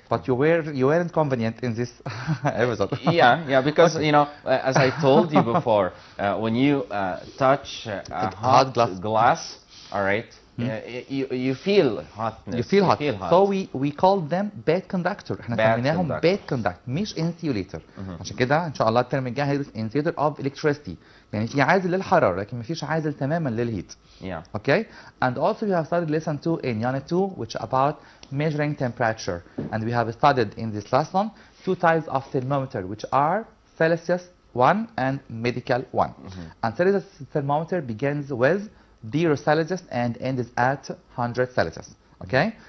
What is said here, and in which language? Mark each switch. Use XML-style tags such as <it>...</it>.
<en>But you weren't convenient in this episode. Yeah, because as I told you before, when you touch a hot glass, all right. You feel hotness. You feel hot. So we call them bad conductor.</en> <ar>احنا سميناهم bad conductor مش insulator. عشان كده ان شاء الله الترم الجاي هيدرس insulator of electricity. يعني في عازل للحرارة لكن ما فيش عازل تماما للهيت.</ar> <en>Yeah. Okay? And also we have studied lesson 2 in unit 2, which about measuring temperature. And we have studied in this lesson 2 types of thermometer, which are Celsius 1 and medical 1. And Celsius thermometer begins with 0 Celsius and ends at 100 Celsius. Okay?</en>